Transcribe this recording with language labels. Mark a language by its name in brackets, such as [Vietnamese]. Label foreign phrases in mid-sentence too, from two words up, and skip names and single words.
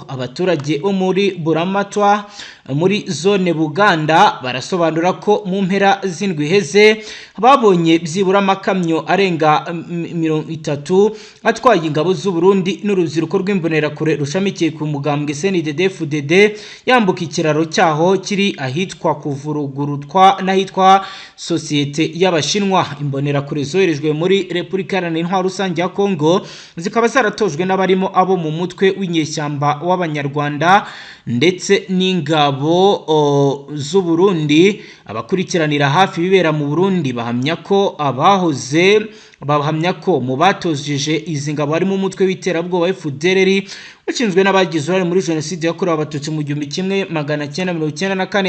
[Rundi] Abaturage bo muri Buramatwa muri zone Buganda barasobanura ko mu mpera z'indwi heze babonye byibura amakamyo arenga 30 atwaye ingabo z'u Burundi n'urubyiruko rw'imbonerakure rushamikiye ku mugambwe CNDD-FDD yambuka ikiraro cyaho kiri ahitwa Kuvurugurutwa n'ahitwa Societe y'Abashinwa. Imbonerakure zoherejwe muri Repubulika Iharanira Intwaro Rusange ya Kongo zikaba zaratojwe n'abarimo abo mu mutwe w'inyeshyamba w'Abanyarwanda ndetse n'ingabo z'u Burundi. Abakurikiranira hafi bibera mu Burundi bahamya ko mu batojeje izi ngabo harimo umutwe w'iterabwoba FDLR ushinzwe n'abagize uruhare muri jenoside yakorewe abatutsi mu 1994.